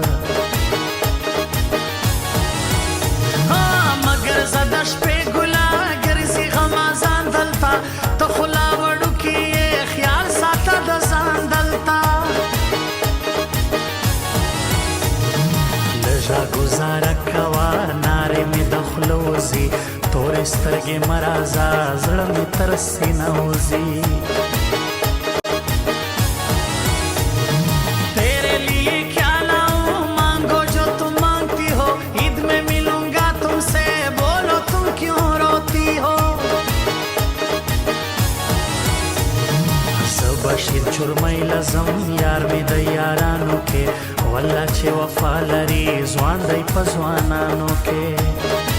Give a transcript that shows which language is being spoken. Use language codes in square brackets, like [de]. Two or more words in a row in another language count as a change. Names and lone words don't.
[ps] مګر زه د شپې ګله ګرځي غمه ځان دلته ته خو لا وړوکې یې خیال ساته د ځان دلته لږه ګزاره کوه نارې مې د خوله وځي تورې سترګې مه راځه زړه مې تر سینه وځي [ur] تیرے لیے کیا لاؤں مانگو جو تم مانگتی ہو عید میں ملوں گا تم سے بولو تم کیوں روتی ہو [ps] زه بشیر چرمۍ لزم یار مې د یارانو کې والله چې وفا لري ځوان دی په ځوانانو کې